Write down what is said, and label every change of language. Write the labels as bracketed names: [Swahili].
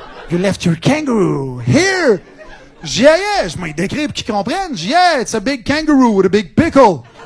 [English] You left your kangaroo here. [French] Je dis, yeah, je m'ai décrit pour qu'ils comprennent. Je dis, [English] yeah, it's a big kangaroo with a big pickle.